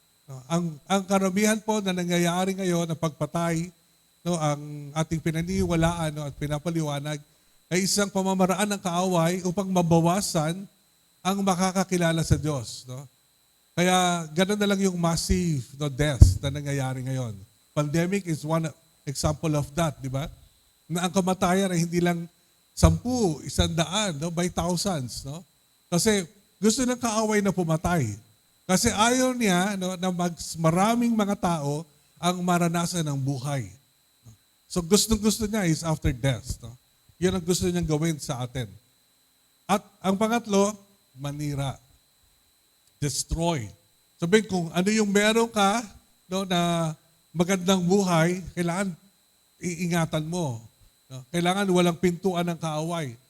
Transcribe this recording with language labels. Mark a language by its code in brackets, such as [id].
[tl] No, ang karamihan po na nangyayari ngayon ng pagpatay, no, ang ating pinaniwalaan, no, at pinapaliwanag, ay isang pamamaraan ng kaaway upang mabawasan ang makakakilala sa Diyos. No? Kaya ganoon na lang yung [en] massive death [tl] na nangyayari ngayon. [en] Pandemic is one example of that, [tl] di ba? Na ang kamatayan ay hindi lang 10, 100, no? By thousands. No? Kasi gusto ng kaaway na pumatay. Kasi ayaw niya, no, na maraming mga tao ang maranasan ng buhay. So gusto niya is [en] after death. [tl] No? Yan ang gusto niyang gawin sa atin. At ang pangatlo, manira. Destroy. Sabihin kung ano yung meron ka, no, na magandang buhay, kailangan iingatan mo. No? Kailangan walang pintuan ng kaaway.